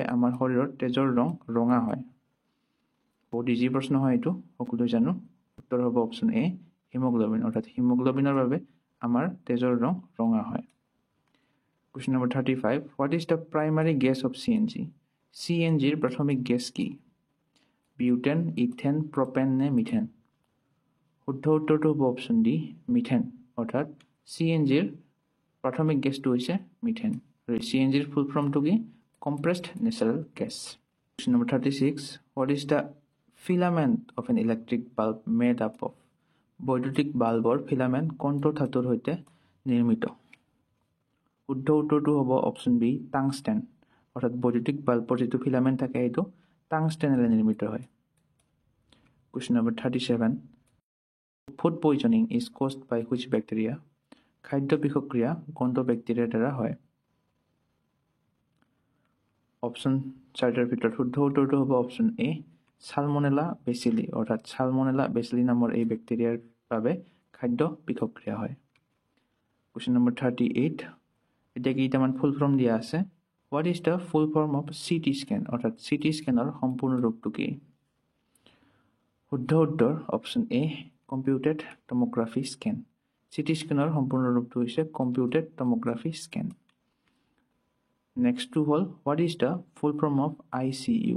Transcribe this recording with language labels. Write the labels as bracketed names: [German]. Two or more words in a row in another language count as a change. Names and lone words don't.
[Assamese] আমাৰ শৰীৰৰ তেজৰ ৰং ৰঙা হয় বহুত ইজি প্ৰশ্ন হয় এইটো সকলোৱে জানো উত্তৰ হ'ব [English] option A [Assamese] হিমোগ্লোবিন অৰ্থাৎ হিমোগ্লোবিনৰ বাবে আমাৰ তেজৰ ৰং ৰঙা হয় [English] Question number 35 What is the primary gas of CNG [Assamese] CNG ৰ প্ৰাথমিক গেছ কি বিউটেন ইথেন প্ৰপেন নে মিথেন শুদ্ধ উত্তৰটো হ'ব [English] option D [Assamese] মিথেন অৰ্থাৎ CNG ৰ প্ৰাথমিক গেছটো হৈছে মিথেন আৰু CNG ৰ ফুল ফৰ্মটো কি [English] compressed natural gas Question number 36 What is the filament of an electric bulb made up of [Assamese] বৈদ্যুতিক বাল্বৰ ফিলামেন্ট কোনটো ধাতুৰ সৈতে নিৰ্মিত শুদ্ধ উত্তৰটো হ'ব [English] option B [Assamese] টাংস্টেন অৰ্থাৎ বৈদ্যুতিক বাল্বৰ যেটো ফিলামেন্ট থাকে এইটো টাংস্টেনেৰে নিৰ্মিত হয় [English] Question number 37 Food poisoning is caused by which bacteria [Assamese] খাদ্য বিষক্ৰিয়া কোনটো ব্যাকটেৰিয়াৰ দ্বাৰা হয় অপশ্যন চাৰিটাৰ ভিতৰত শুদ্ধ উত্তৰটো হ'ব [English] option A [Assamese] সালমনেলা বেচিলি অৰ্থাৎ সালমনেলা বেচিলি নামৰ এই ব্যাকটেৰিয়াৰ বাবে খাদ্য বিষক্ৰিয়া হয় [English] Question number 38. [Assamese] এতিয়া কেইটামান [English] full form [Assamese] দিয়া আছে। [English] What is the full form of CT scan? [Assamese] অৰ্থাৎ CT স্কেনৰ সম্পূৰ্ণ ৰূপটো কি? শুদ্ধ উত্তৰ [English] option A computed tomography scan. [Assamese] CT স্কেনৰ সম্পূৰ্ণ ৰূপটো হৈছে [English] computed tomography scan. [Assamese] নেক্সটটো হ'ল [English] What is the full form of ICU?